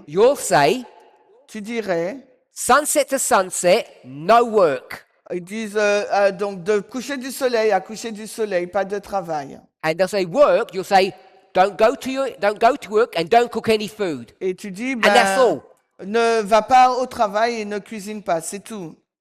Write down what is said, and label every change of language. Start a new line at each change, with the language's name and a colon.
English: You'll say,
French: Tu dirais,
English: sunset to sunset, no work.
French: ils disent donc de coucher du soleil à coucher du soleil, pas de travail.
English: And they'll say, work, you'll say, don't go to work and don't cook any food.
French: Et tu dis,
English: that's all.
French: ne va pas au travail et ne cuisine pas, c'est tout.